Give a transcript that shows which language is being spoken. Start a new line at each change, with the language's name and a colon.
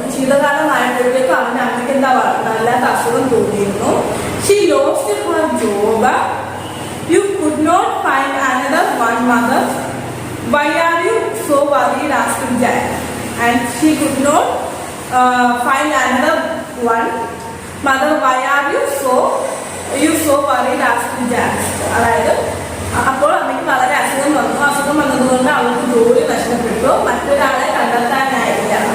Malayalam: ശീതകാലമായപ്പോഴത്തേക്കും അവന്റെ അമ്മയ്ക്ക് വല്ലാത്ത അസുഖം തോന്നിയിരുന്നു.
English: She lost her job. You could not find another one, mother. Why are you so worried? asked Jack. And she could not find another one. Mother, why are you so worried? asked Jack.
Malayalam: അതായത് അപ്പോൾ അമ്മയ്ക്ക് വളരെ അസുഖം വന്നതുകൊണ്ട് അവൾക്ക് ജോലി നഷ്ടപ്പെട്ടു. മറ്റൊരാളെ കണ്ടെത്താനായില്ല.